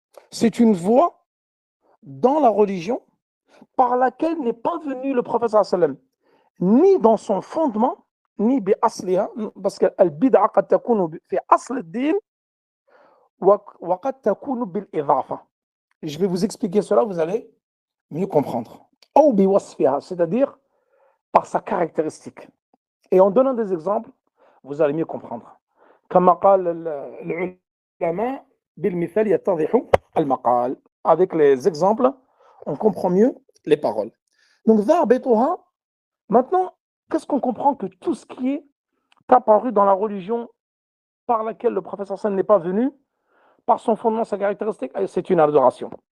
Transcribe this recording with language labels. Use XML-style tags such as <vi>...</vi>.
<fr>C'est une voie dans la religion par laquelle n'est pas venu le prophète</fr> <ar>صلى الله عليه وسلم,</ar> <fr>ni dans son fondement, ni بأصلها, parce que</fr> <ar>البدعة قد تكون في أصل الدين وقد تكون بالإضافة.</ar> <fr>Je vais vous expliquer cela, vous allez mieux comprendre. Ou biwasfiha, c'est-à-dire par sa caractéristique. Et en donnant des exemples, vous allez mieux comprendre.</fr> <ar>كما قال العلماء بالمثال يتضح المقال.</ar> <fr>Avec les exemples, on comprend mieux les paroles. Donc, ضابطها. Maintenant, qu'est-ce qu'on comprend? Que tout ce qui est apparu dans la religion par laquelle le prophète sallallahu n'est pas venu, par son fondement, sa caractéristique, c'est une adoration.</fr>